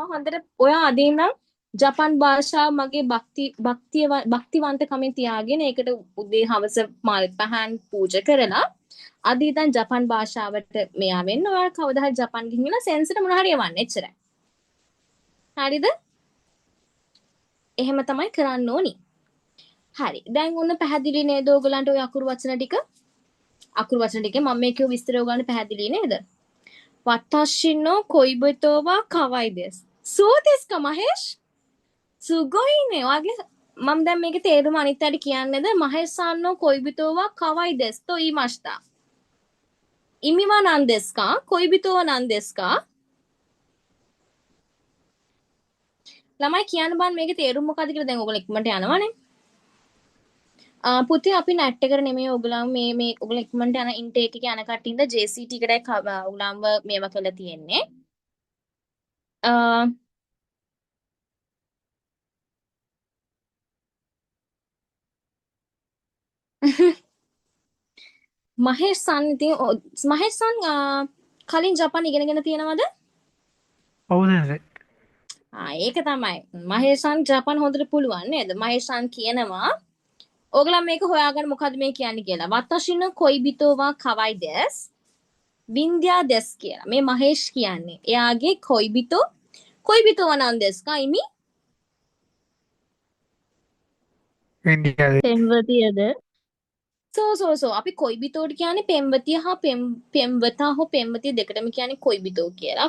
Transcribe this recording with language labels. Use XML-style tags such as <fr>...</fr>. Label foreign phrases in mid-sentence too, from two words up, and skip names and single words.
<si>හොඳට ඔයා අදින් නම් ජපන් භාෂාව මගේ භක්තිවන්තකමින් තියාගෙන ඒකට උදේ හවස මල් පහන් පූජා කරලා අද ඉතින් ජපන් භාෂාවට මෙයා වෙන්න ඔයාලා කවදා හරි ජපන් ගිහින් සෙන්සට මොන හරි යවන්න එච්චරයි. හරිද? එහෙම තමයි කරන්න ඕනි. හරි. දැන් ඔන්න පැහැදිලි නේද ඔයගලන්ට ඔය අකුරු වචන ටික? අකුරු වචන ටිකේ මම මේ කියු විස්තර ඔයගලන්ට පැහැදිලි නේද?</si> <ja>私の恋人は可愛いです. そうですか මහේෂ්? すごいね.</ja> <si>ඔයාගේ මම දැන් මේකේ තේරුම අනිත් අයට කියන්නේද?</si> <ja>මහේෂ් さんの恋人は可愛いですと言いました。意味は何ですか？恋人は何ですか？</ja> <si>ළමයි කියන්න බෑ මේකේ තේරුම මොකද්ද කියලා දැන් ඔයගොල්ලෝ ඉක්මනට යනවනේ. පුතේ අපි නැට් එකට නෙමෙයි ඔයගොල්ලෝ මේ ඔයගොල්ලෝ ඉක්මනට යන ඉන්ටේක් එකේ යන කට්ටින්ද JCT එකටයි ඔයගොල්ලන්ව මේවා කරලා තියෙන්නේ. මහේෂ් සන් ඉතින් මහේෂ් සන් කලින් ජපාන් ඉගෙනගෙන තියෙනවද? ඔව් සෙන්සේ. ඒක තමයි. මහේෂ් සන් ජපාන් හොඳට පුළුවන් නේද? මහේෂ් සන් කියනවා ඔයගොල්ලෝ මේක හොයාගන්න මොකද්ද මේ කියන්නේ කියලා.</si> <ja>私の恋人は可愛いです.</ja> <si>වින්ද්‍යා දෙස් කියලා. මේ මහේෂ් කියන්නේ. එයාගේ</si> <ja>恋人はなんですか 意味</ja> <si>ඉන්දියාවේ. පෙම්වතියද? සෝ අපි කොයිබිතෝට කියන්නේ පෙම්වතිය හා පෙම්වතා හෝ පෙම්වතිය දෙකටම කියන්නේ කොයිබිතෝ කියලා.</si>